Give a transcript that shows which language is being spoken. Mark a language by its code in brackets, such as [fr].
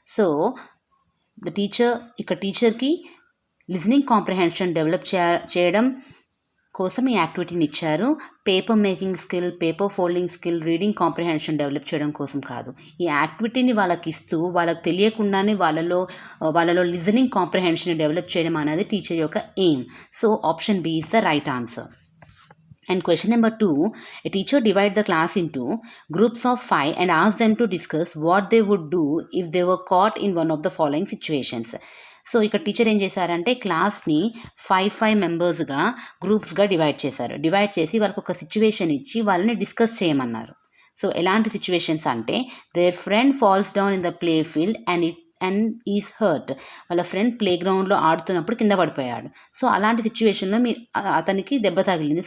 [te] So the teacher ఇక్కడ టీచర్కి listening comprehension develop చేయడం కోసం ఈ యాక్టివిటీని ఇచ్చారు. Paper making skill, paper folding skill, reading comprehension develop చేయడం కోసం కాదు. ఈ యాక్టివిటీని వాళ్ళకి ఇస్తూ వాళ్ళకి తెలియకుండానే వాళ్ళలో లిజనింగ్ కాంప్రహెన్షన్ డెవలప్ చేయడం అనేది టీచర్ యొక్క aim. [en] So option B is the right answer. And question number 2, a teacher divides the class into groups of 5 and asks them to discuss what they would do if they were caught in one of the following situations. [te] So ఇక్కడ teacher ఏం చేశారంటే క్లాస్ని 5 మెంబర్స్గా గ్రూప్స్గా divide చేశారు. Divide చేసి వాళ్ళకి ఒక situation ఇచ్చి వాళ్ళని discuss చేయమన్నారు. సో ఎలాంటి సిచ్యువేషన్స్ అంటే [en] Their friend falls down in the play field and is hurt. [te] వాళ్ళ ఫ్రెండ్ ప్లే గ్రౌండ్లో ఆడుతున్నప్పుడు కింద పడిపోయాడు. సో అలాంటి సిచ్యువేషన్లో అతనికి దెబ్బ తగిలింది.